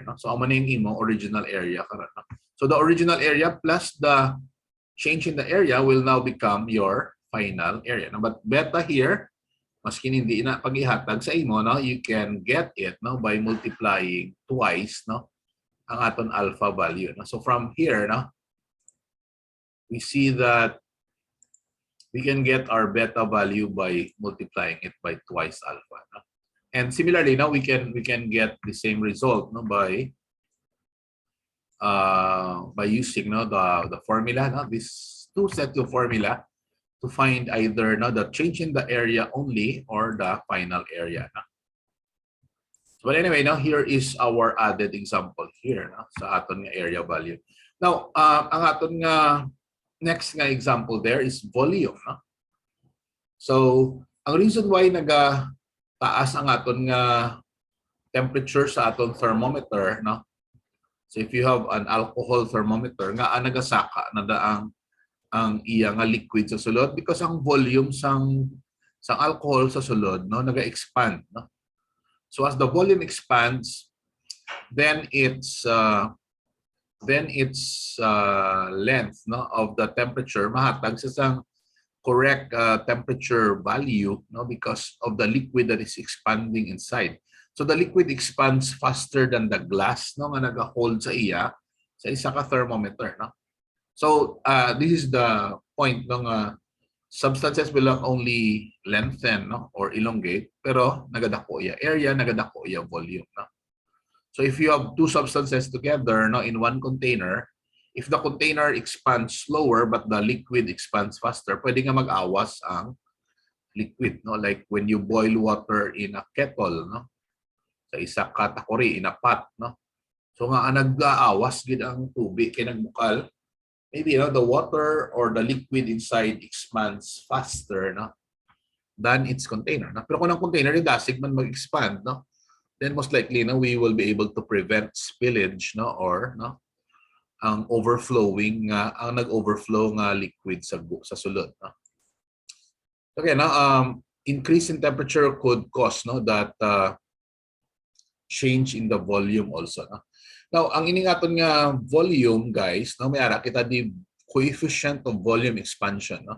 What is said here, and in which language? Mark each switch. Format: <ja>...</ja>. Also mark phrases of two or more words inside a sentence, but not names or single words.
<en>No? So,</en> <hil>ang maning imo</hil> <en>original area</en> <hil>karon. No?</hil> <en>So, the original area plus the change in the area will now become your final area.</en> <hil>No?</hil> <en>But beta here</en> <hil>maski hindi na pag-ihatag sa imo, no,</hil> <en>you can get it, no, by multiplying twice,</en> <hil>no, ang aton</hil> <en>alpha value,</en> <hil>no.</hil> <en>So from here, no, we see that we can get our beta value by multiplying it by twice alpha, no? And similarly, now we can get the same result, no, by using, no, the formula, no, this two set of formula to find either, no, the change in the area only or the final area, no? But anyway, now here is our added example here,</en> <hil>no, sa aton nga</hil> <en>area value.</en> <hil>Now, ang aton nga next nga</hil> <en>example there is volume,</en> <hil>no?</hil> <en>So,</en> <hil>ang</hil> <en>reason why</en> <hil>taas ang aton nga temperature sa aton thermometer, no?</hil> <en>So if you have an alcohol thermometer,</en> <hil>nga nagasaka na ang iya nga liquid sa sulod because ang volume sang alcohol sa sulod, no, naga-expand, no?</hil> <en>So as the volume expands, then its length, no, of the temperature</en> <hil>mahatag sa sang</hil> <en>correct temperature value, no, because of the liquid that is expanding inside. So the liquid expands faster than the glass,</en> <hil>no, nga naga-hold sa iya sa isa ka thermometer, no.</hil> <en>So this is the point, no, nga substances will not only lengthen, no, or elongate,</en> <hil>pero nagadako iya area, nagadako iya volume, no.</hil> <en>So if you have two substances together, no, in one container, if the container expands slower but the liquid expands faster,</en> <hil>pwede nga mag-awas ang liquid, no,</hil> <en>like when you boil water in a kettle,</en> <hil>no, sa isa ka takori</hil> <en>in a pot,</en> <hil>no. So nga nag-aawas gid ang tubig kay nagbukal,</hil> <en>maybe, you know, the water or the liquid inside expands faster, no, than its container, no?</en> <hil>Pero kung ang</hil> <en>container</en> <hil>ni dasig man mag-expand,</hil> <en>no, then most likely, no, we will be able to prevent spillage, no, or,</en> <hil>no, ang overflowing ang nag-overflow nga liquid sa sulod, no.</hil> <en>Okay, now increase in temperature could cause, no, that change in the volume also, no. Now,</en> <hil>ang iningaton nga volume, guys, no, may ara kita di</hil> <en>coefficient of volume expansion,</en> <hil>no.</hil>